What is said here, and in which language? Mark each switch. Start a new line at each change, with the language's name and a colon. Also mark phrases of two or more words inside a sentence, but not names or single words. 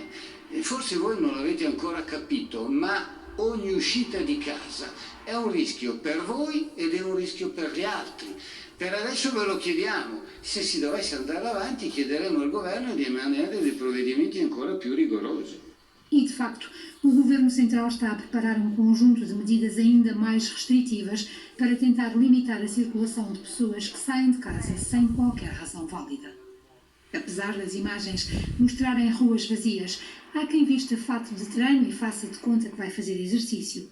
Italian: Forse voi non l'avete ancora capito, ma ogni uscita di casa è un rischio per voi ed è un rischio per gli altri. Per adesso ve lo chiediamo, se si dovesse andare avanti chiederemo al governo di emanare dei provvedimenti ancora più rigorosi.
Portuguese: E, de facto, o Governo Central está a preparar um conjunto de medidas ainda mais restritivas para tentar limitar a circulação de pessoas que saem de casa sem qualquer razão válida. Apesar das imagens mostrarem ruas vazias, há quem vista fato de treino e faça de conta que vai fazer exercício.